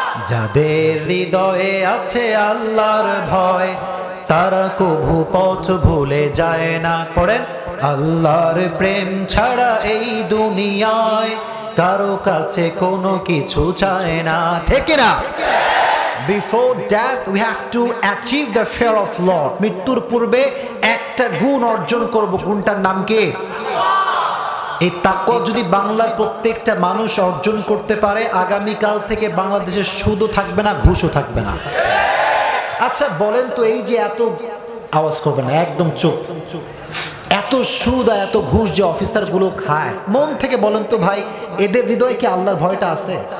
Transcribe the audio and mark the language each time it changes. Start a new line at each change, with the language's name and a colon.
Bangla: যাদের হৃদয়ে আছে আল্লাহর ভয়, তারা কভু পথ ভুলে যায় না। পড়েন, আল্লাহর প্রেম ছাড়া এই দুনিয়ায় কারো কাছে কোনো কিছু চায় না। ঠিক না?
English: Before death we have to achieve the fear of Lord.
Bangla: মৃত্যুর পূর্বে একটা গুণ অর্জন করব। গুণটার নাম কি? এই তাকওয়া যদি বাংলার প্রত্যেকটা মানুষ অর্জন করতে পারে, আগামীকাল থেকে বাংলাদেশের সুদও থাকবে না, ঘুষও থাকবে না। আচ্ছা বলেন তো, এই যে এত আওয়াজ করবে না, একদম চুপ, এত সুদ আর এত ঘুষ যে অফিসারগুলো খায়, মন থেকে বলেন তো ভাই, এদের হৃদয়ে কি আল্লাহর ভয়টা আছে?